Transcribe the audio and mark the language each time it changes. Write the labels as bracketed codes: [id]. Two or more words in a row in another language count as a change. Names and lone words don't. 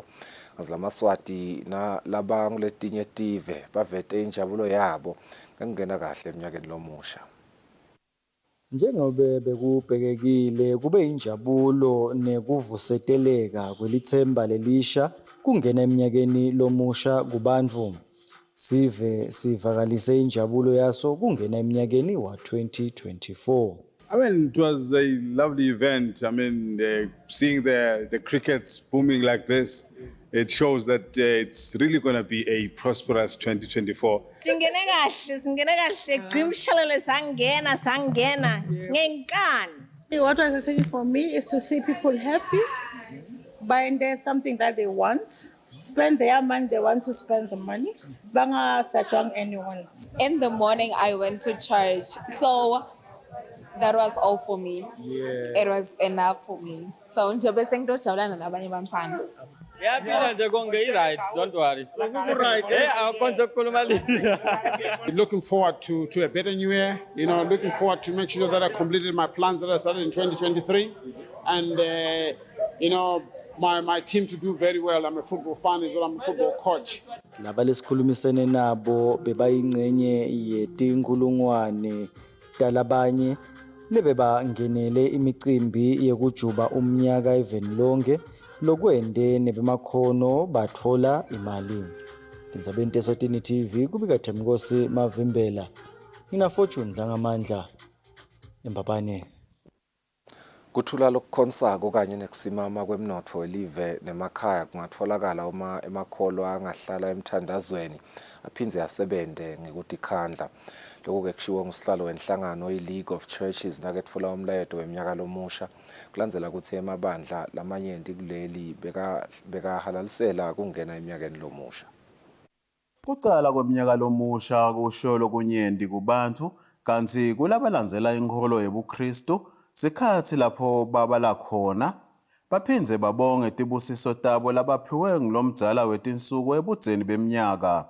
[ss] Ngazlamaswati laba nguletinye tive bavete injabulo yabo ngengena kahle eminyakeni lomusha. Njengobe bekubhekekile kube injabulo nekuvuseteleka kwelithemba lelisha kungena eminyakeni lomusha kubantfu. Sive sivakalise injabulo yaso kungena eminyakeni wa 2024. [en] I mean, it was a lovely event. I mean, seeing the crickets booming like this, it shows that it's really going to be a prosperous 2024. [ss] Singene kahle, gqimshelele sangena ngenkani. [en] What was exciting for me is to see people happy, buying there something that they want, spend their money, they want to spend the money. Banga sajang anyone. In the morning, I went to church, so that was all for me. Yeah. It was enough for me. [ss] So njobe sengijabulana nabanye bamfana. [en] Don't worry. Looking forward to a better new year. You know, looking forward to make sure that I completed my plans that I started in 2023, and you know, my team to do very well. I'm a football fan as well. I'm a football coach. [ss] Laba lesikhulumisene nabo bebayingcenye yetinkulungwane talabanye lebebangenele imicimbi yekujuba umnyaka even lonke lokwende nebemakhono batfola imali. Tindzabeni Eswatini TV kubika Themkosi Mavimbela. Ngina Fortune Dlangamandla eMbabane. Kuthula lokukhonsako kanye nekusimama kwemnotfo welive nemakhaya kungatfolakala uma emakholo angahlala emthandazweni aphindze yasebente ngekutikhandla. Lokhu kushiwo ngusihlalo wenhlangano i-League of Churches naketfula umlayeto weminyaka lomusha kulandzela ukuthi emabandla lamanyenti kuleli bekahalalisela kungena eminyakeni lomusha. Kuqala kweminyaka lomusha kusho lokunyenti kubantu kanti kulabalandzela inkolo yebuKristu sikhathi lapho babala khona baphindze babonge tibusiso tabo labaphiwe ngilomdzala wetinsuku ebudzeni beminyaka.